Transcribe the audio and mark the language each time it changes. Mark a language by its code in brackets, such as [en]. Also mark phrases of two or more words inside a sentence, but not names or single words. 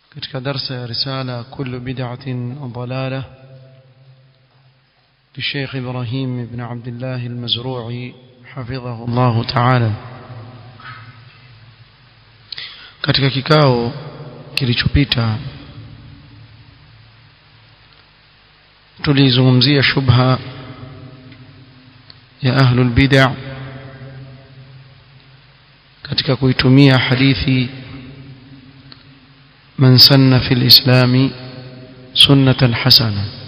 [sw] katika darsa risala [ar] كل بدعة ضلالة للشيخ إبراهيم بن عبد الله المزروعي حفظه الله تعالى. [sw] katika kikao kilichopita tulizungumzia shubha ya [ar] أهل البدعة [sw] katika kuitumia hadithi [ar] من سن في الإسلام سنة حسنة.